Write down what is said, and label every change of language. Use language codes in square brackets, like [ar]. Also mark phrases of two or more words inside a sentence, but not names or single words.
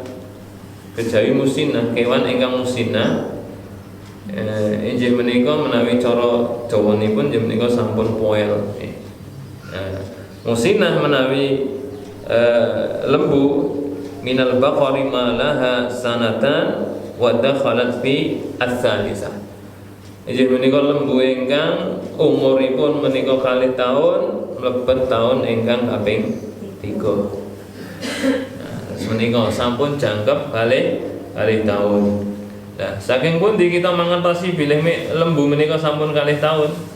[jv] Kejawi musinnah kewan ingkang musinnah. Inggih menika menawi cara Jawanipun inggih menika sampun poel. [ar] Musinnah [jv] menawi lembu [ar] من البقر ما لها سنتان ودخلت في الثالثة. [jv] Inggih menika lembu ingkang umuripun menika kalih taun mlebet taun ingkang kaping 3. Menika sampun jangkep kalih taun. Nah, saking pundi kita mangertosi bilih lembu menika sampun kalih taun?